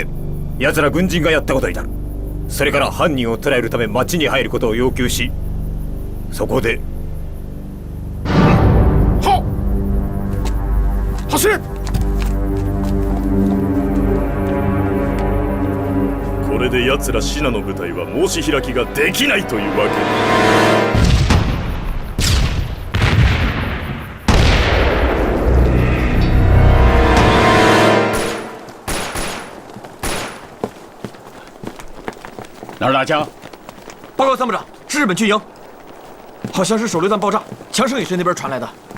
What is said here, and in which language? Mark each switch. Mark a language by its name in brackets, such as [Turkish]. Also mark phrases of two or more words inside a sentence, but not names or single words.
[Japanese] 奴ら軍人がやったことになる。それから犯人を捕らえるため町に入ることを要求し、そこで走れ。これで奴らシナの部隊は申し開きができないというわけだ。 [Chinese] 哪儿打枪？报告参谋长，是日本军营，好像是手榴弹爆炸，枪声也是那边传来的。